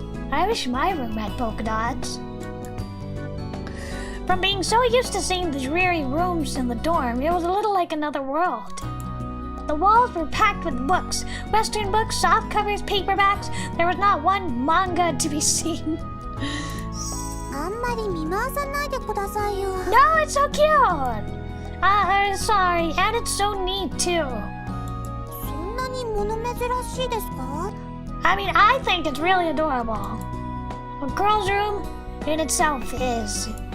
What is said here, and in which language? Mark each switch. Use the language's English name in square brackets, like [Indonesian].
[English] I wish my room had polka dots. From being so used to seeing the dreary rooms in the dorm, it was a little like another world. The walls were packed with books, Western books, soft covers, paperbacks. There was not one manga to be seen. [Japanese] あんまり見回さないでくださいよ。 [English] No, it's so cute! Sorry, and it's so neat too. [Japanese] そんなに物珍しいですか？ [English] I mean, I think it's really adorable. A girl's room in itself is.